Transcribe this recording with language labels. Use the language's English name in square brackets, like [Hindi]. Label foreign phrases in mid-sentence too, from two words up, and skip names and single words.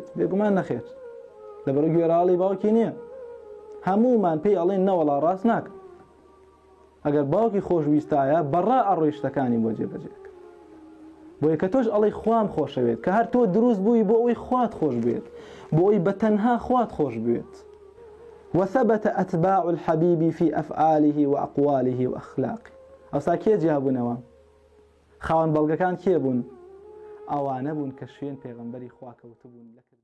[Central Kurdish] بێگومان نەخێر، لەبەرە گوێڕاڵی باوکی نییە. هەموومان پێی ئەڵێن نەوەڵا ڕاست ناکە. ئەگەر باوکی خۆشویستایە بەڕا ئەڕۆی شتەکانی بۆ جێبەجێکە. بۆیە کە تۆش ئەڵێی خوام خۆشەوێت، کە هەر تۆ دروست بووی بۆ ئەوەی خوات خۆش بێت، بۆ ئەوەی بەتەنها خوات خۆش بێت. [Arabic] وثبت أتباع الحبيب في أفعاله وأقواله وأخلاقه. [Central Kurdish] ئەوسا کێ جیابوونەوە؟ خاوەن بەڵگەکان کێ بوون؟ ئەوانە بوون کە شوێن پێغەمبەری خوا کەوتبوون.